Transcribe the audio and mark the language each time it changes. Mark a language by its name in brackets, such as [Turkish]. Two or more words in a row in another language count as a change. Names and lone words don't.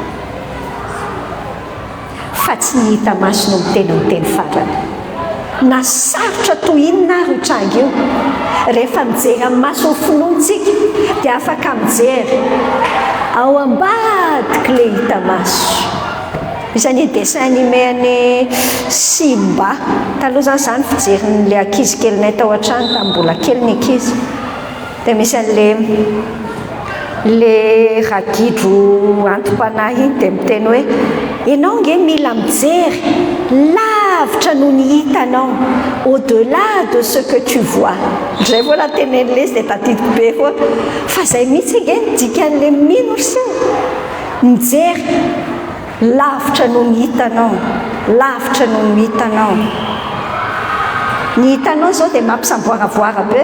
[Malagasy] fa tsy ny hita maso no miteny ny teny farany na sarotra toy inona ary tranga io rehefa mijery amin'ny masony finoantsika dia afaka mijery ao ambadika ilay hita maso isany [French] dessin animé [Malagasy] any Simba taloha zany fijerin'ilay ankizy kelinay tao an-trano tamin'ny mbola kely ny ankizy dia misy an'ilay ragidro antom-panahy iny dia miteny hoe ianao nge mila mijery lavitra lavitra no ny hitanao, [French] au-delà de ce que tu vois. [Malagasy] Zay vola tenen'le izy dia tadidiko be foa fa zay mihitsy nge dikan'le mino sy mijery lavitra no ny hitanao, lavitra no ny hitanao. Ny hitanao zao dia mampisamboaravoara be.